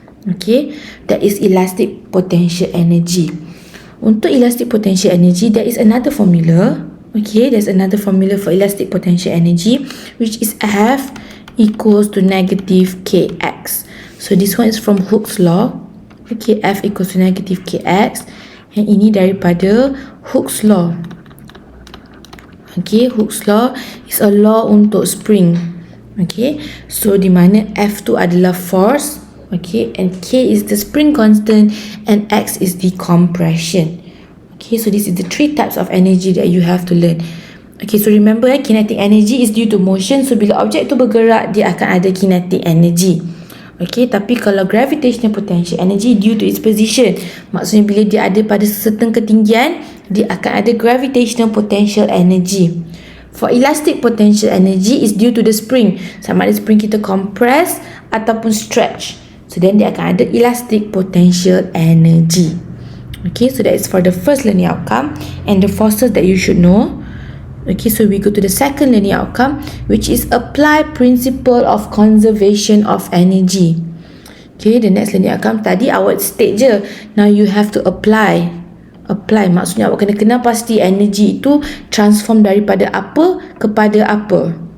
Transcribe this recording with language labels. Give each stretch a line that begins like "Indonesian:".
English: Okay, that is elastic potential energy.
Malay: Untuk
English: elastic potential energy, there is another formula. Okay, there's another formula for elastic potential energy, which is F equals to negative kx. So this one is from Hooke's law. Okay, F equals to negative kx.
Malay: Yang ini daripada Hooke's law.
English: Okay, Hooke's law is a law
Malay: untuk
English: spring. Okay, so
Malay: di mana F tu adalah
English: force, okay, and K is the spring constant, and X is the compression. Okay, so this is the three types of energy that you have to learn. Okay, so remember, kinetic energy is due to motion.
Malay: So bila objek tu bergerak, dia akan ada
English: kinetic energy.
Malay: Okay, tapi kalau
English: gravitational potential energy due to its position,
Malay: maksudnya bila dia ada pada certain ketinggian, dia akan ada gravitational potential energy.
English: For elastic potential energy is due to the spring.
Malay: Sama ada spring kita compress ataupun stretch.
English: So then
Malay: dia akan ada
English: elastic potential energy. Okay, so that is for the first learning outcome and the forces that you should know. Okay, so we go to the second learning outcome, which is apply principle of conservation of energy. Okay, the next learning outcome
Malay: tadi awak state je.
English: Now you have to apply.
Malay: Apply maksudnya awak kena kenal pasti energy itu transform daripada apa kepada apa.